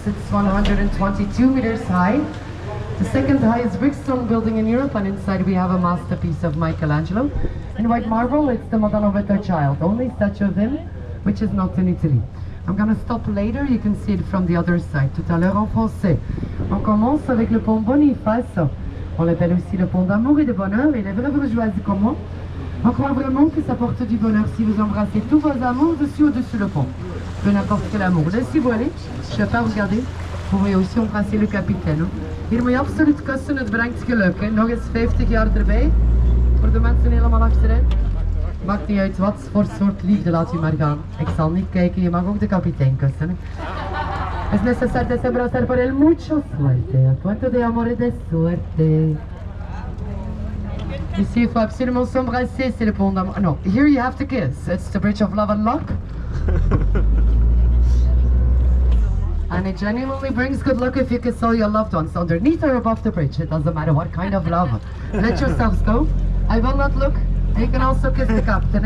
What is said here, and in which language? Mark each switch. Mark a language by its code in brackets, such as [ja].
[en] It's 122 meters high. The second highest brickstone building in Europe, and inside we have a masterpiece of Michelangelo. In white marble, it's the Madonna with her child, only statue of him, which is not in Italy. I'm gonna stop later, you can see it from the other side. [fr] Tout à l'heure en français. On commence avec le pont Boniface. On l'appelle aussi le pont d'amour et de bonheur. Et les vrais bourgeoises comme moi, on croit vraiment que ça porte du bonheur si vous embrassez tous vos amours dessus au-dessus le pont. Peu n'importe quel amour. Laissez-vous aller. Je ne vais pas regarder. Vous pourrez aussi embrasser le capitaine. [nl] Hier moet je absoluut kussen, het brengt geluk. Hè. Nog eens 50 jaar erbij. Voor de mensen helemaal achterin. Maakt niet uit wat voor soort liefde, laat u maar gaan. Ik zal niet kijken, je mag ook de kapitein kussen. Hè. [es] Es necesario desabrazar por el mucho suerte. Cuento de amor y de suerte. [fr] Ici, il faut absolument s'embrasser, c'est le pont d'amour. [en] No, here you have to kiss. It's the bridge of love and luck. And it genuinely brings good luck if you kiss all your loved ones underneath or above the bridge. It doesn't matter what kind of love. Let yourselves go. I will not look. You can also kiss the captain.